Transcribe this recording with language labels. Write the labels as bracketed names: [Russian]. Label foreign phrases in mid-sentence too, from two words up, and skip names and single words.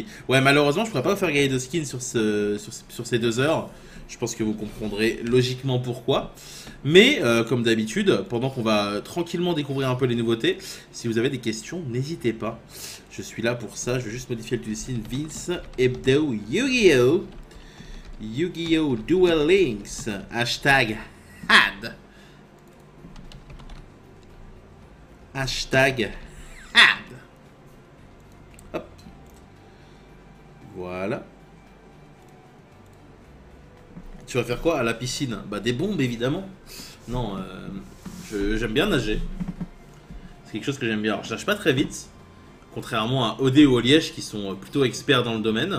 [French] Ouais, malheureusement, je pourrais pas vous faire gagner de skins sur ces 2 heures. Je pense que vous comprendrez logiquement pourquoi. Mais, comme d'habitude, pendant qu'on va tranquillement découvrir un peu les nouveautés, si vous avez des questions, n'hésitez pas. Je suis là pour ça. Je vais juste modifier le signe Vince Hebdo Yu-Gi-Oh! Yu-Gi-Oh! Duel Links. Hashtag had. Hashtag had. Hop. Voilà. Tu vas faire quoi à la piscine? Bah des bombes évidemment. Non, j'aime bien nager. C'est quelque chose que j'aime bien. Alors je nage pas très vite, contrairement à OD ou au Liège qui sont plutôt experts dans le domaine.